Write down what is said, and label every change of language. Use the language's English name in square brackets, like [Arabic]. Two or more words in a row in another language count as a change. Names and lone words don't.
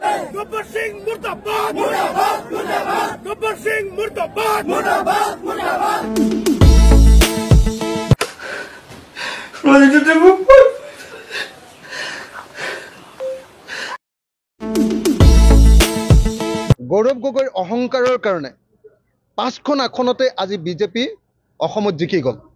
[Hindi] गब्बर सिंह मुर्दाबाद मुर्दाबाद मुर्दाबाद गब्बर सिंह मुर्दाबाद मुर्दाबाद मुर्दाबाद [Assamese] গৌৰৱ গগৈৰ অহংকাৰৰ কাৰণে 5খন আসনতে আজি বিজেপি অসমত জিকি গল।